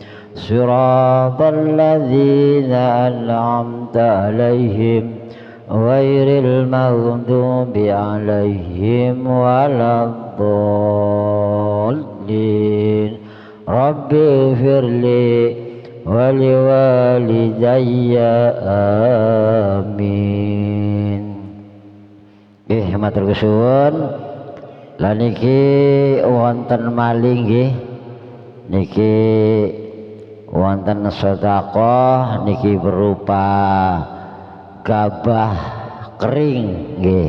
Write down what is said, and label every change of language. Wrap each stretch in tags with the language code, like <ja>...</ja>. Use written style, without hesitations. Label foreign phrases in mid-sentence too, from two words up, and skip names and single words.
<ar>صراط الذين أنعمت عليهم غير المغضوب عليهم ولا الضالين. رب اغفر لي ولوالدي آمين.</ar> <jv>Nggih matur suwun. Lan iki wonten maling nggih niki wonten sedekah niki berupa gabah kering nggih.</jv>